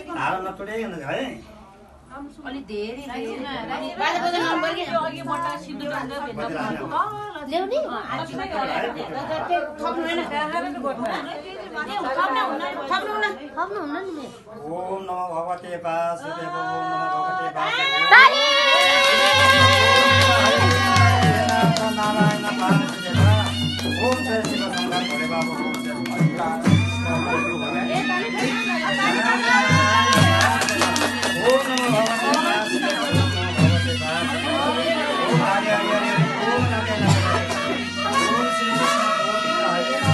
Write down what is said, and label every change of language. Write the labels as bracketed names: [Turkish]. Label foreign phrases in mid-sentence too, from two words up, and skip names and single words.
[Nepali] झाडा नतोडिकन है अलि धेरै बाजा बजा नम्बर के अघि बटा सिन्दुर ल्याउने थप्नु हैन थप्नु हुन्न नि [Sanskrit] ओम नमो भगवते वासुदेव ओम नमो भगवते वासुदेव नारायण वासुदेव ओम जय शिव शंकर भोले बाबा ओम जय ओम नमो भगवते वासुदेव ओम नमो भगवते वासुदेव ओम हरि हरि हरि ओम नमो ओम श्री कृष्ण गोविंद हरे